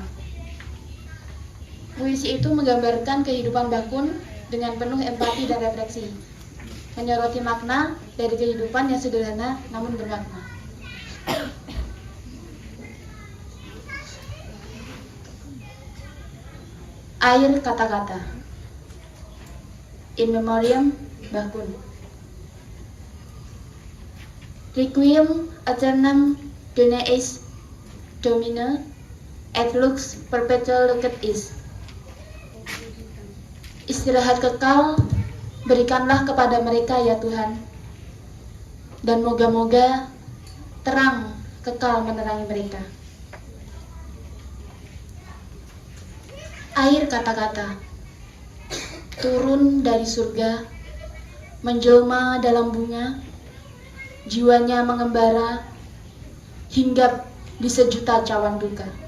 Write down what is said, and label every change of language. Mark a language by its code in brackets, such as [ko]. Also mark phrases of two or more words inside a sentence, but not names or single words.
[id] Puisi itu menggambarkan kehidupan Mbah Kun dengan penuh empati dan refleksi, menyoroti makna dari kehidupan yang sederhana namun bermakna. Air kata-kata. [la] In memoriam [id] Mbah Kun. [la] Requiem aeternam dona eis Domine et lux perpetua lecet is. [id] Istirahat kekal berikanlah kepada mereka ya Tuhan, dan moga-moga terang kekal menerangi mereka. Air kata-kata turun dari surga, menjelma dalam bunga, jiwanya mengembara, hinggap di sejuta cawan duka.